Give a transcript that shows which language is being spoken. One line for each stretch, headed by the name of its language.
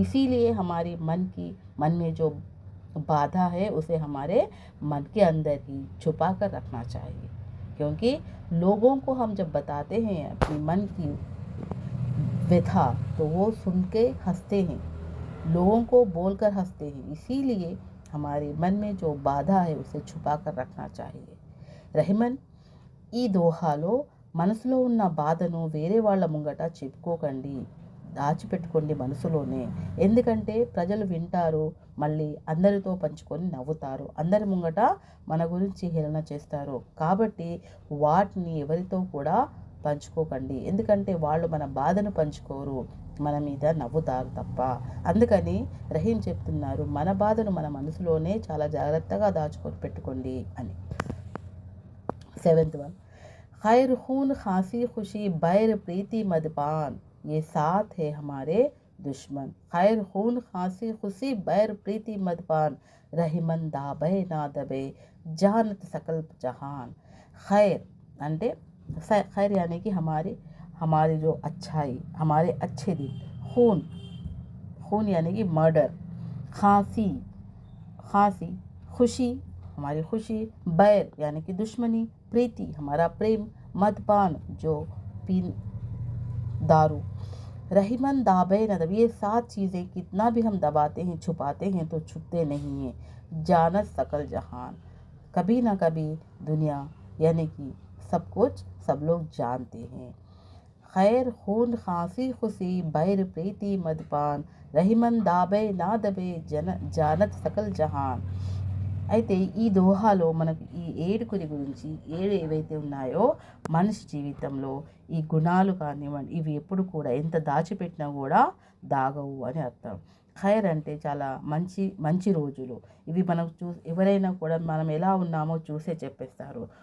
Hindi: इसीलिए हमारी मन में जो बाधा है उसे हमारे मन के अंदर ही छुपा कर रखना चाहिए. क्योंकि लोगों को हम जब बताते हैं अपनी मन की व्यथा तो वो सुन के हंसते हैं, लोगों को बोलकर हंसते हैं. इसीलिए हमारे मन में जो बाधा है उसे छुपा कर रखना चाहिए.
Telugu: రహిమన్ ఈ దోహాలో మనసులో ఉన్న బాధను వేరే వాళ్ళ ముంగట చెప్పుకోకండి, దాచిపెట్టుకోండి మనసులోనే. ఎందుకంటే ప్రజలు వింటారు, మళ్ళీ అందరితో పంచుకొని నవ్వుతారు, అందరి ముంగట మన గురించి హేళన చేస్తారు. కాబట్టి వాటిని ఎవరితో కూడా పంచుకోకండి, ఎందుకంటే వాళ్ళు మన బాధను పంచుకోరు, మన మీద నవ్వుతారు తప్ప. అందుకని రహీం చెప్తున్నారు మన బాధను మన మనసులోనే చాలా జాగ్రత్తగా దాచుకొని పెట్టుకోండి అని.
English: 7th one,
Hindi: खैर खून खांसी खुशी बैर प्रीति मदपान, ये साथ है हमारे दुश्मन. खैर खून खांसी खुशी बैर प्रीति मदपान, रहीमन दाबे ना दबे जानत सकल जहान. खैर అంటే खैर यानी कि हमारी जो अच्छाई, हमारे अच्छे दिन. खून यानी कि मर्डर. खांसी खुशी, हमारी खुशी. बैर यानी कि दुश्मनी. प्रीति हमारा प्रेम. मदपान जो दारू. रहीमन दाबे न दबे, ये 7 चीज़ें कितना भी हम दबाते हैं छुपाते हैं तो छुपते नहीं हैं. जानत सकल जहान, कभी ना कभी दुनिया यानी कि सब कुछ सब लोग जानते हैं. खैर खून खांसी खुशी बैर प्रीति मदपान, रहीमन दाबे ना दबे जानत सकल जहान.
Telugu: అయితే ఈ దోహాలో మనకు ఈ 7 గురించి 7 ఏవైతే ఉన్నాయో మనిషి జీవితంలో ఈ గుణాలు కానివ్వండి ఇవి ఎప్పుడు కూడా ఎంత దాచిపెట్టినా కూడా దాగవు అని అర్థం. ఖైర్ అంటే చాలా మంచి మంచి రోజులు. ఇవి మనం ఎవరైనా కూడా మనం ఎలా ఉన్నామో చూసే చెప్పేస్తారు.